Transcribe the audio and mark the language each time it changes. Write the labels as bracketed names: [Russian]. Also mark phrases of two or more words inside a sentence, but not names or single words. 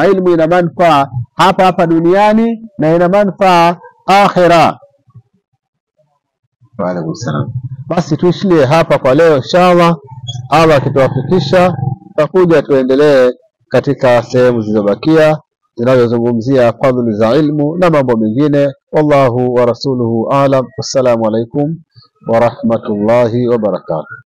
[Swahili] Ilmu ina manufaa hapa duniani na ina manufaa akhira. [Arabic] وعليكم السلام. [Swahili] Basi tuishie hapa kwa leo inshallah. Allah akituwafikisha tutakuja tuendelee katika sehemu zilizobakia zinazozungumzia fadhili za ilmu na mambo mengine. [Arabic] والله ورسوله أعلم. والسلام عليكم ورحمة الله وبركاته.